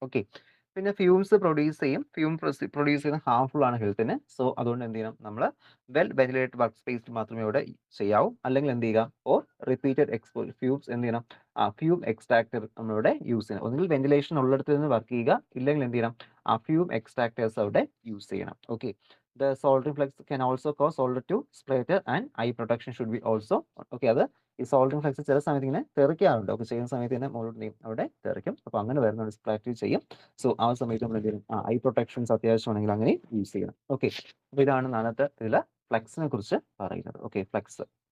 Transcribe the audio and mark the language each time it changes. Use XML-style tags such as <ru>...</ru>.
<ml>Okay, പിന്നെ fumes produce ചെയ്യും. Produce ചെയ്യുന്ന ഹാർംഫുൾ ആണ് ഹെൽത്തിന്. സോ അതുകൊണ്ട് എന്ത് ചെയ്യണം, നമ്മൾ വെൽ വെന്റിലേറ്റഡ് വർക്ക് സ്പേസിൽ മാത്രമേ ഇവിടെ ചെയ്യാവൂ. അല്ലെങ്കിൽ എന്ത് ചെയ്യുക,</ml> <en>or repeated expose fumes</en> <ml>എന്ത് ചെയ്യണം, ഫ്യൂം എക്സ്ട്രാക്ടർ നമ്മളിവിടെ യൂസ് ചെയ്യണം. ഒന്നുകിൽ വെന്റിലേഷൻ ഉള്ളിടത്ത് നിന്ന് വർക്ക് ചെയ്യുക, ഇല്ലെങ്കിൽ എന്ത് ചെയ്യണം, ഫ്യൂം എക്സ്ട്രാക്ടേഴ്സ് അവിടെ യൂസ് ചെയ്യണം.</ml> <en>Okay, the soldering flux can also cause solder to splatter and eye protection should be also.</en> <ml>Okay, അത് ഈ സോൾഡറിംഗ് ഫ്ലക്സ് ചില സമയത്ത് ഇങ്ങനെ തെറിക്കാറുണ്ട്. ഒക്കെ ചെയ്യുന്ന സമയത്ത് തന്നെ മുകളിൽ അവിടെ തെറിക്കും. അപ്പോൾ അങ്ങനെ വരുന്ന സ്പ്ലാറ്റ് ചെയ്യും. സോ ആ സമയത്ത് നമ്മൾ എന്ത് ചെയ്യും, ഐ പ്രൊട്ടക്ഷൻസ് അത്യാവശ്യമാണെങ്കിൽ അങ്ങനെ യൂസ് ചെയ്യണം. ഓക്കെ, അപ്പോൾ ഇതാണ് നാളത്തെ ഇതിൽ ഫ്ലക്സിനെ കുറിച്ച് പറയുന്നത്. Okay, flux.</ml>